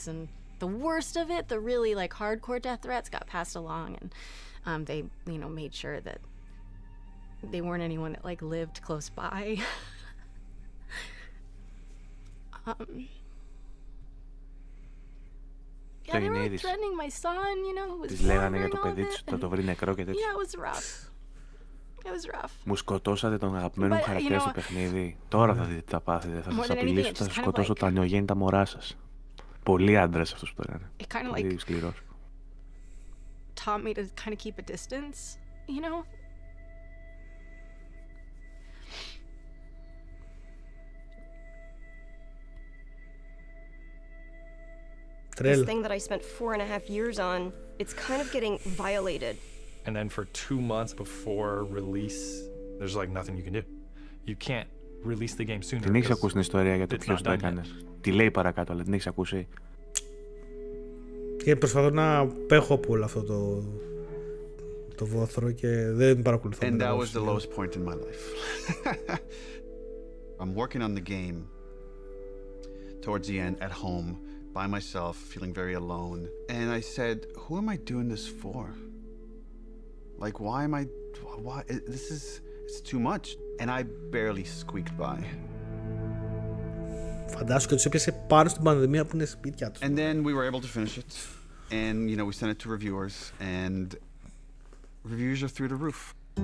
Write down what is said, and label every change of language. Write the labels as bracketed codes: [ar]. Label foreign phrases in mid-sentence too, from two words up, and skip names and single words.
[en] And the worst of it, the really, like, hardcore death threats got passed along. And they, you know, made sure that they weren't anyone that, like, lived close by. Yeah, they were like threatening my son, you know, who was [el] της λέγανε για το παιδί της ότι θα το βρει νεκρό και τέτοιο. [en] Yeah, it was rough. It was rough. [el] Μου σκοτώσατε τον αγαπημένο μου χαρακτήρα στο παιχνίδι. Τώρα θα δείτε τι θα πάθετε. Θα σας απειλήσω, θα σας σκοτώσω τα νεογέννητα μωρά σας. Πολύ άντρας αυτός που το έκανε. Πολύ σκληρός. [en] Taught me to kind of keep a distance, you know? This thing that I spent 4.5 years on, it's kind of getting violated. And then for 2 months before release, there's like nothing you can do. You can't release the game sooner. [el] Την έχεις ακούσει την ιστορία για το ποιος το έκανε. Τη λέει παρακάτω, αλλά την έχεις ακούσει. Και προσπαθώ να πέχω από όλο αυτό το βόθρο και δεν παρακολουθώ. [en] And that was the lowest point in my life. I'm working on the game towards the end at home. By myself, feeling very alone. And I said, who am I doing this for? Like, why? It's too much. And I barely squeaked by. [el] Φαντάσου και τους έπιασε πάνω στην πανδημία που είναι σπίτια τους. [en] And then we were able to finish it. And, you know, we sent it to reviewers. And reviews are through the roof.